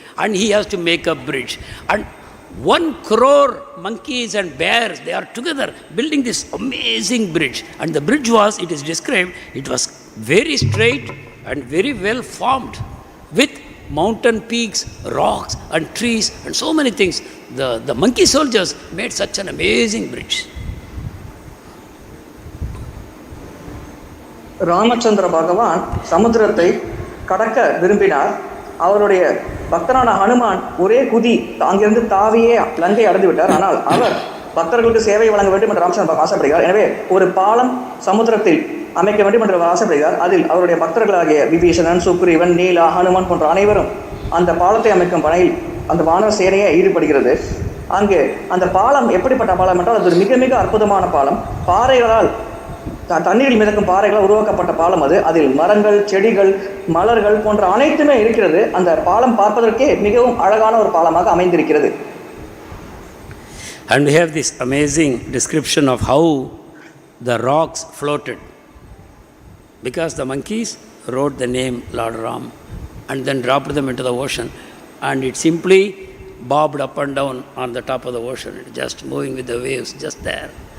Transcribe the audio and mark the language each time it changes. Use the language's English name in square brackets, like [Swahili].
[English] And he has to make a bridge. And 1 crore monkeys and bears, they are together building this amazing bridge. And the bridge was, it is described, it was very straight and very well formed with mountain peaks, rocks and trees and so many things. The monkey soldiers made such an amazing bridge. [Tamil] Ramachandra பகவான் சமுத்திரத்தை கடக்க விரும்பினார். அவருடைய பக்தரான ஹனுமான் ஒரே குதி அங்கிருந்து தாவியே லங்கை அடைந்து விட்டார். ஆனால் அவர் பக்தர்களுக்கு சேவை வழங்க வேண்டும் என்று ராமச்சந்திர பகவான் ஆசைப்படுகிறார். எனவே ஒரு பாலம் சமுத்திரத்தில் அமைக்க வேண்டும் என்று ஆசைப்படுகிறார். அதில் அவருடைய பக்தர்களாகிய விபீஷணன், சுக்ரீவன், நீலா, ஹனுமான் போன்ற அனைவரும் அந்த பாலத்தை அமைக்கும் பணியில் அந்த வானர சேனையை ஈடுபடுகிறது. அங்கே அந்த பாலம் எப்படிப்பட்ட பாலம் என்றால் அது ஒரு மிக மிக அற்புதமான பாலம். பாறைகளால், தண்ணீரில் மிதக்கும் பாறைகளால் உருவாக்கப்பட்ட பாலம் அது. அதில் மரங்கள், செடிகள், மலர்கள் போன்ற அனைத்துமே இருக்கிறது. அந்த பாலம் பார்ப்பதற்கே மிகவும் அழகான ஒரு பாலமாக அமைந்திருக்கிறது. [English] And we have this amazing description of how the rocks floated. Because the monkeys wrote the name Lord Ram and then dropped them into the ocean, and it simply bobbed up and down on the top of the ocean, just moving with the waves just there.